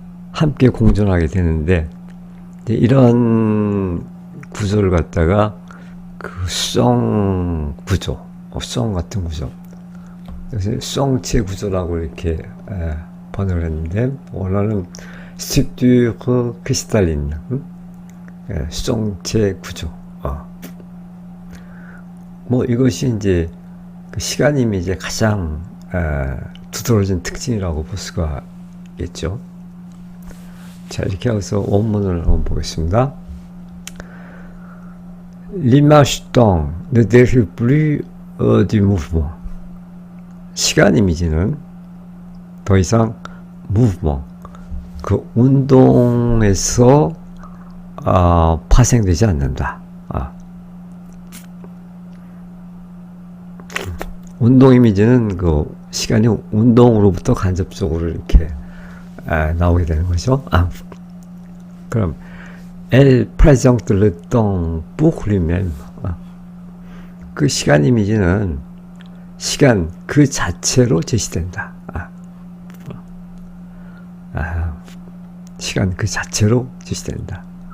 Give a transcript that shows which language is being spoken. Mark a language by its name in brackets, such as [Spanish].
[Korean] 함께 공존하게 되는데 이런 구조를 갖다가 그 수정 구조, 수정 같은 구조, 그래서 수정체 구조라고 이렇게 번역을 했는데 원어는 스튜디오 크리스탈린, 수정체 구조. 뭐 이것이 이제 그 시간 이미지의 가장 두드러진 특징이라고 볼 수가 있겠죠. 자, 이렇게 해서 원문을 한번 보겠습니다. [French] L'image temps ne dérive plus du mouvement. [Korean] 시간 이미지는 더 이상 mouvement, 그 운동에서 파생되지 않는다. 운동 이미지는 그 시간이 운동으로부터 간접적으로 이렇게 나오게 되는 거죠. 그럼 [French] Elle présente le temps pour lui-même. [Korean] 그 시간 이미지는 시간 그 자체로 제시된다. 시간 그 자체로 제시된다.